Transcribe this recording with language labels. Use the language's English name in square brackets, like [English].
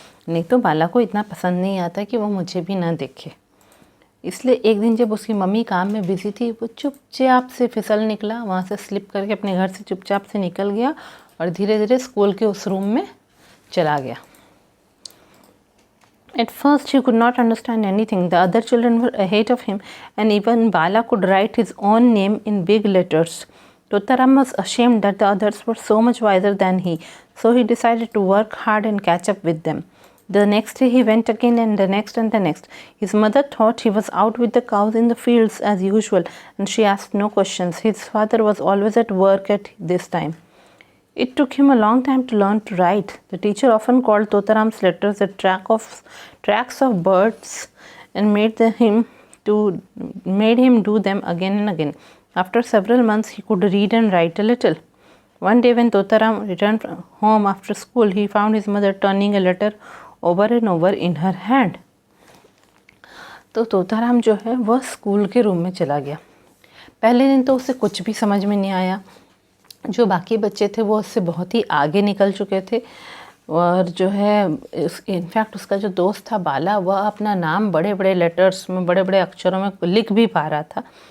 [Hindi] नहीं तो बाला को इतना पसंद नहीं आता कि वो मुझे भी ना देखे। इसलिए एक दिन जब उसकी मम्मी काम में बिजी थी, वो चुपचाप से फिसल निकला, वहाँ से स्लिप करके अपने घर से चुपचाप से निकल गया और धीरे धीरे स्कूल के उस रूम में चला गया। [English] At first he could not understand anything. The other children were ahead of him and even Bala could write his own name in big letters. Totaram was ashamed that the others were so much wiser than he, so he decided to work hard and catch up with them. The next day he went again and the next and the next. His mother thought he was out with the cows in the fields as usual and she asked no questions. His father was always at work at this time. It took him a long time to learn to write. The teacher often called Totaram's letters the tracks of birds and made him do them again and again. After several months he could read and write a little. One day when Totaram returned home after school, he found his mother turning a letter over and over in her hand. [Hindi] तो तोताराम जो है वह school के room में चला गया। पहले दिन तो उसे कुछ भी समझ में नहीं आया। जो बाकी बच्चे थे वो उससे बहुत ही आगे निकल चुके थे और जो है इनफैक्ट उसका जो दोस्त था बाला, वह अपना नाम बड़े बड़े लेटर्स में, बड़े बड़े अक्षरों में लिख भी पा रहा था,